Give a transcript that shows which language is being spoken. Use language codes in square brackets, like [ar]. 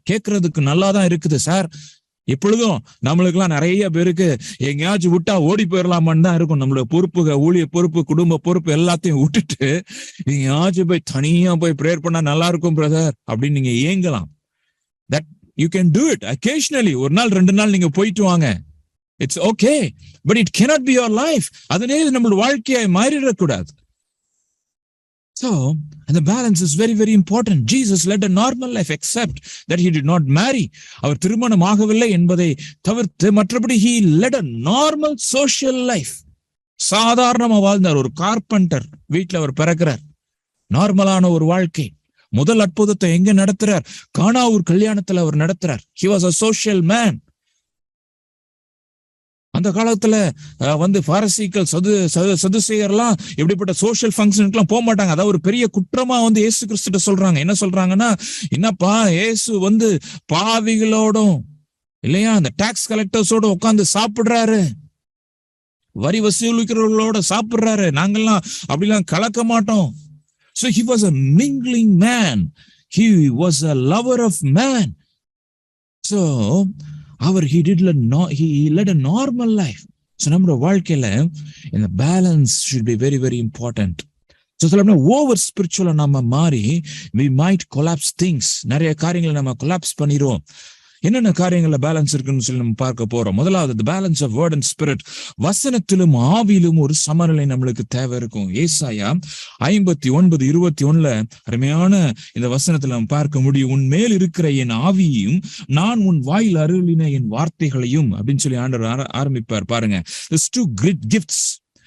[ta] கேட்கறதுக்கு நல்லாதான் இருக்குது சார். இப்பொழுதும் நம்மளுக்கு எல்லாம் நிறைய பேருக்கு எங்கேயாச்சும் விட்டா ஓடி போயிடலாமான்னு தான் இருக்கும். நம்மளோட பொறுப்புகள், ஊழிய பொறுப்பு, குடும்ப பொறுப்பு எல்லாத்தையும் விட்டுட்டு எங்கேயாச்சும் போய் தனியா போய் ப்ரேயர் பண்ணா நல்லா இருக்கும் பிரதர் அப்படின்னு நீங்க ஏங்கலாம். [en] That you can do it occasionally. [ta] ஒரு நாள் 2 நாள் நீங்க போயிட்டு வாங்க. [en] It's okay, but it cannot be your life. [ta] அதனே நம்மளோட வாழ்க்கையை மாறிடக்கூடாது. [en] So, and the balance is very, very important. Jesus led a normal life except that he did not marry. [ta] அவர் திருமணம் ஆகவில்லை என்பதை தவிர்த்து மற்றபடி [en] he led a normal social life. [ta] சாதாரணமா வாழ்ந்தார். ஒரு கார்பெண்டர் வீட்டுல அவர் பிறக்கிறார். நார்மலான ஒரு வாழ்க்கை. முதல் அற்புதத்தை எங்க நடத்துறார்? கானாவூர் கல்யாணத்துல அவர் நடத்துறார். [en] He was a social man. [ta] அந்த காலத்துல பாரசீக்கள் சதுசேயர்லாம் எப்படிப்பட்ட சோசியல் ஃபங்க்ஷனுக்குலாம் போக மாட்டாங்க. அதாவது ஒரு பெரிய குற்றமா இயேசு கிறிஸ்துட்ட சொல்றாங்க. என்ன சொல்றாங்கன்னா, என்னப்பா இயேசு பாவிகளோடும் இல்லையா அந்த டாக்ஸ் கலெக்டர்ஸோட உட்கார்ந்து சாப்பிடுறாரு, வரி வசூலிக்கிறவர்களோட சாப்பிடுறாரு, நாங்கெல்லாம் அப்படிலாம் கலக்க மாட்டோம். [en] So he was a mingling man. He was a lover of man. So he led a normal life. So [ta] நம்மளோட வாழ்க்கையில இந்த balance [en] should be very very important. So [ta] over ஸ்பிரிச்சுவலா நம்ம மாறி [en] we might collapse things. [ta] நிறைய காரியங்களை நம்ம collapse பண்ணிடுவோம். என்னென்ன காரியங்கள்ல பேலன்ஸ் இருக்குன்னு சொல்லி நம்ம பார்க்க போறோம். முதலாவது [en] Balance of word and spirit. [ta] வசனத்திலும் ஆவியிலும் ஒரு சமநிலை நம்மளுக்கு தேவை இருக்கும். ஏசாயா 59:21 அருமையான இந்த வசனத்துல நம்ம பார்க்க முடியும். உன் மேல் இருக்கிற என் ஆவியையும் நான் உன் வாயில் அருளின என் வார்த்தைகளையும் அப்படின்னு சொல்லி ஆண்டவர் ஆரம்பிப்பார். [en] பாருங்க, there's two great gifts.